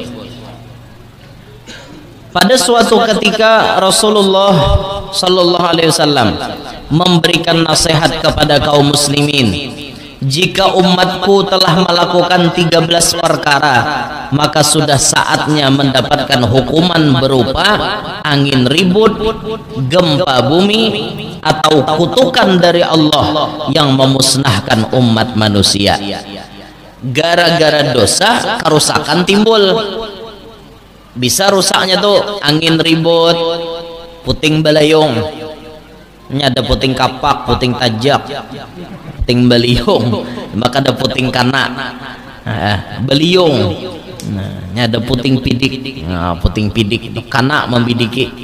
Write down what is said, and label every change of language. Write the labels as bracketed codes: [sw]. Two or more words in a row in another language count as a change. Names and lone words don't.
[id] Pada suatu ketika [ar] رسول الله صلى الله عليه وسلم [id] memberikan nasihat kepada kaum muslimin, jika umatku telah melakukan 13 perkara, maka sudah saatnya mendapatkan hukuman berupa angin ribut, gempa bumi, atau kutukan dari Allah yang memusnahkan umat manusia. Gara-gara dosa kerusakan timbul. Bisa rusaknya tuh angin ribut, puting beliung, ini ada puting kapak, puting tajak, puting beliung, maka ada puting kana, beliung, ini ada puting pidik, puting pidik, [bjn] kana membidiki.